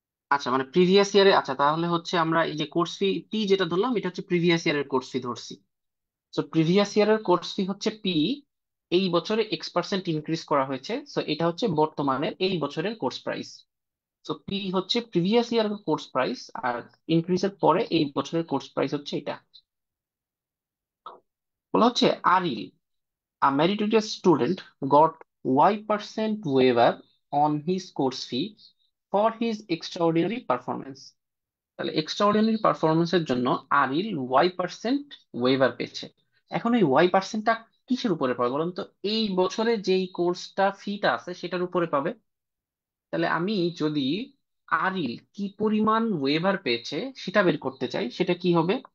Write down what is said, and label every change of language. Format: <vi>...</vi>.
<bn>আচ্ছা, মানে প্রিভিয়াস ইয়ারে, আচ্ছা তাহলে হচ্ছে আমরা এই যে কোর্স ফি পি যেটা ধরলাম, এটা হচ্ছে প্রিভিয়াস ইয়ারের কোর্স ফি ধরছি। প্রিভিয়াস ইয়ারের কোর্স ফি হচ্ছে পি, এই বছরে X% ইনক্রিজ করা হয়েছে, এটা হচ্ছে বর্তমানের এই বছরের কোর্স প্রাইস। পি হচ্ছে প্রিভিয়াস ইয়ারের কোর্স প্রাইস, আর ইনক্রিজের পরে এই বছরের কোর্স প্রাইস হচ্ছে এটা। বলা হচ্ছে</bn> <en>Aril, a meritorious student, got Y% waiver on his course fee for his extraordinary performance।</en> <bn>তাহলে এক্সট্রাঅর্ডিনারি পারফরমেন্সের জন্য আরিল Y% ওয়েভার পেয়েছে। এখন এই Y%টা কিসের উপরে পাবে বলুন তো? এই বছরে যেই কোর্সটা ফিটা আছে সেটার উপরে পাবে। তাহলে আমি যদি আরিল কি পরিমাণ ওয়েভার পেয়েছে সেটা বের করতে চাই, সেটা কি হবে?</bn>